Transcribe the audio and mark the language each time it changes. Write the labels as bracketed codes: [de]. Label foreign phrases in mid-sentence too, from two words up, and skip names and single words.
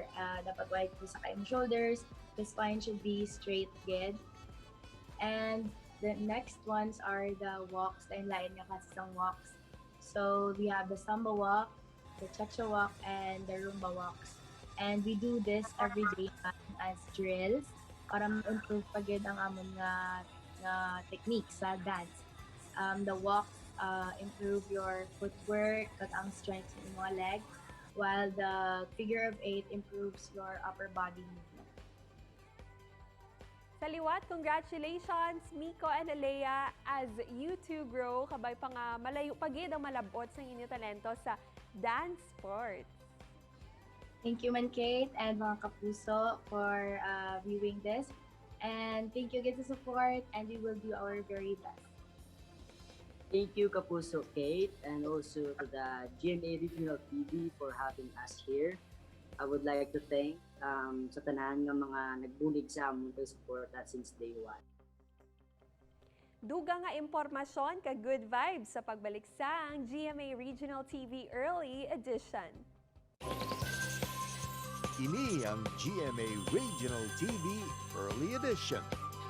[en] Dapat wide [hil] po sa kayong [en] shoulders, the spine should be straight good. And the next ones are the walks, [hil] lain-lain nga kasang walks. [en] So we have the Samba walk, the Cha-Cha walk, and the Rumba walks. And we do this every day as drills [hil] para ma-improve pagid ang amon nga [en] techniques sa dance. The walks improve your footwork, [hil] kag ang strength sa mga leg, [en] while the figure of 8 improves your upper body movement. [hil] Sa liwat, [en] congratulations, Mico and Aleia, as you two grow, [hil] kabay pa nga malayo pagid ang malabot sa inyo talento sa dance sports. [en] Thank you, Man Kate, and mga Kapuso for viewing this. And thank you again sa support, and we will do our very best. Thank you, Kapuso, Kate, and also to the GMA Regional TV for having us here. I would like to thank [hil] sa tanan ng mga nagbulig sa among support [en] since day one. [hil] Duga nga impormasyon ka good vibes sa pagbalik sa ang GMA Regional TV Early Edition. Ini ang GMA Regional TV Early Edition.